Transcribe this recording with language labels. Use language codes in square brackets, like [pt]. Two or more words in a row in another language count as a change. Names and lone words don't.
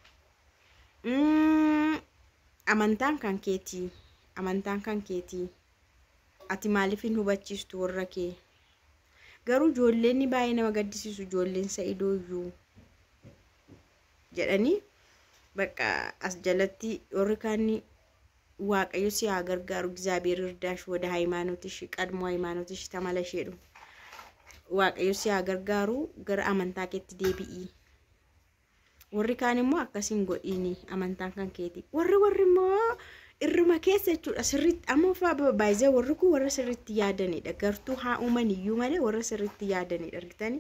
[om] Amantaan kan keetii ati maaliif hin hubachiistu warra kee. Garuu ijoolleen baay'ee nama gaddisiisu ijoolleen Sa'idoo iyyuu jedhanii bakka as jalatti warri kaanii waaqayyo si haa gargaaru [am] እግዚአብሔር ይርዳሽ ወደ ሃይማኖትሽ ቀድሞ ሃይማኖትሽ ተመለሽ ሄዱ [om] waaqayyo si haa gargaaru gara amantaa keetti deebi'i. Warri kaan immoo akkasiin godhiini amantaan kan keeti. Warri immoo irruma keessa jechuudha sirriitti amma fa'aa baay'ee warri kun warra sirriitti yaadanidha. Gartuu haa uumaniyyuu malee warra sirriitti yaadanidha argitanii.